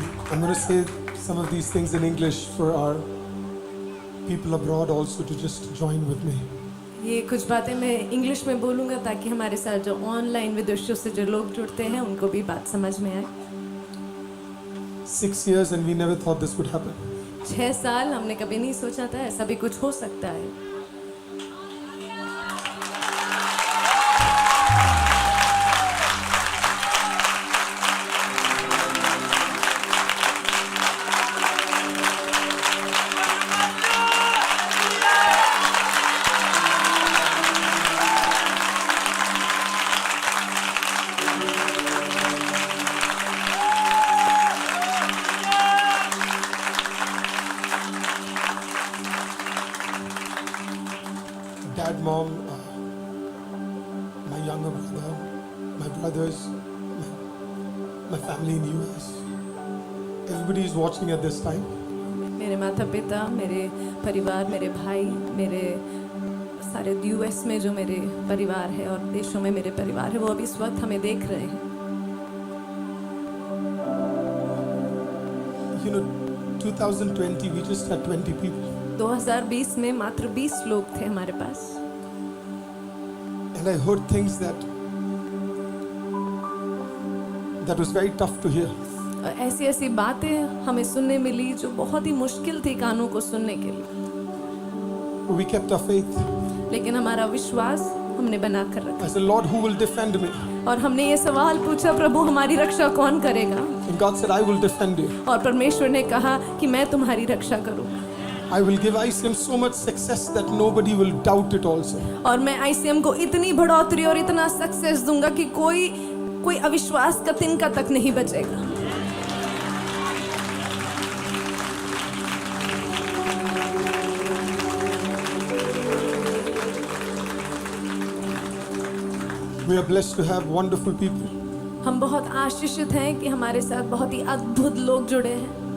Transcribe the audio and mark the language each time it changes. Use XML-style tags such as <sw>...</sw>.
<en>I'm going to say some of these things in English for our people abroad also to just join with me.</en> <hi>ये कुछ बातें मैं English में बोलूँगा ताकि हमारे साथ जो ऑनलाइन विदेशों से जो लोग जुड़ते हैं उनको भी बात समझ में आए।</hi> <en>6 years and we never thought this would happen.</en> <hi>6 साल हमने कभी नहीं सोचा था ऐसा भी कुछ हो सकता है।</hi> <en>dad, mom, my younger brother, my brothers, my family in US. Everybody is watching at this time.</en> <hi>मेरे माता पिता, मेरे परिवार, मेरे भाई, मेरे सारे यूएस में जो मेरे परिवार है और देशों में मेरे परिवार है, वो अभी इस वक्त हमें देख रहे हैं।</hi> <en>You know, 2020, we just had 20 people.</en> <hi>2020 में मात्र 20 लोग थे हमारे पास,</hi> <en>And I heard things that was very tough to hear.</en> <hi>और ऐसी ऐसी बातें हमें सुनने मिली जो बहुत ही मुश्किल थी कानों को सुनने के लिए,</hi> <en>But we kept our faith.</en> <hi>लेकिन हमारा विश्वास हमने बना कर रखा।</hi> <en>I said, Lord, who will defend me?</en> <hi>और हमने ये सवाल पूछा, प्रभु हमारी रक्षा कौन करेगा?</hi> <en>And God said, I will defend you.</en> <hi>और परमेश्वर ने कहा कि मैं तुम्हारी रक्षा करूँ।</hi> <en>I will give ICM so much success that nobody will doubt it also.</en> <hi>और मैं ICM को इतनी बढ़ोतरी और इतना सक्सेस दूंगा कि कोई अविश्वास का तिनका तक नहीं बचेगा।</hi> <en>We are blessed to have wonderful people.</en> <hi>हम बहुत आशीषित हैं कि हमारे साथ बहुत ही अद्भुत लोग जुड़े हैं।</hi>